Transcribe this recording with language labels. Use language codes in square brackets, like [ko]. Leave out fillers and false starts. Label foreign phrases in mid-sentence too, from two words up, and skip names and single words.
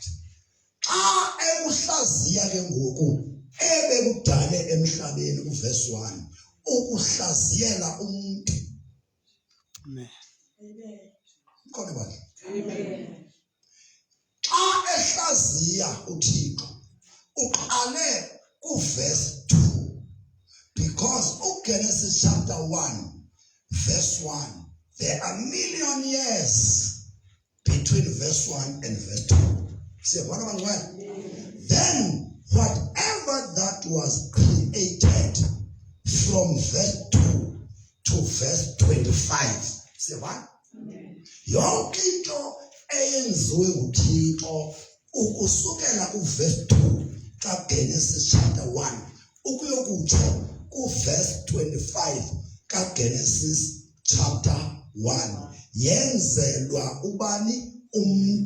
[xh] Xa ekuhlaziya ke ngoku ebekudale emhlabeni uverse 1 ukuhlaziyela umuntu. Amen. Khona bathi Amen. xa ehlaziya uThixo uqale kuverse 2 because uGenesis [en] chapter 1 verse 1 there are million years between verse 1 and verse 2. [xh] Siyabona bangcwele? [en] Then whatever that was created from verse 2 to verse 25. [xh] Siyabona? Yonke into eyenziwe nguThixo ukusukela kuverse 2 kaGenesis chapter 1 ukuyokutsho kuverse 25 kaGenesis chapter 1 yenzelwa ubani umuntu.